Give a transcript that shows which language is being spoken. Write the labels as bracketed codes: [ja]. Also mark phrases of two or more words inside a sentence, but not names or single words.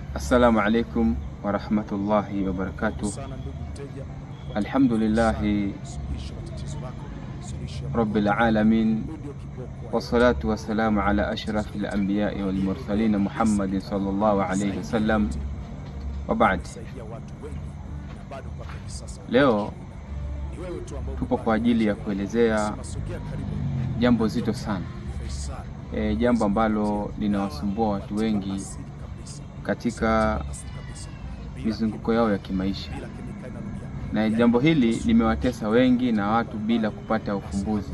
[ar] السلام عليكم ورحمة الله وبركاته. الحمد لله رب العالمين، والصلاة والسلام على أشرف الأنبياء والمرسلين محمد صلى الله عليه وسلم، وبعد. [sw] Leo tupo kwa ajili ya kuelezea jambo zito sana, jambo ambalo linawasumbua watu wengi katika mizunguko yao ya kimaisha, na jambo hili limewatesa wengi na watu bila kupata ufumbuzi.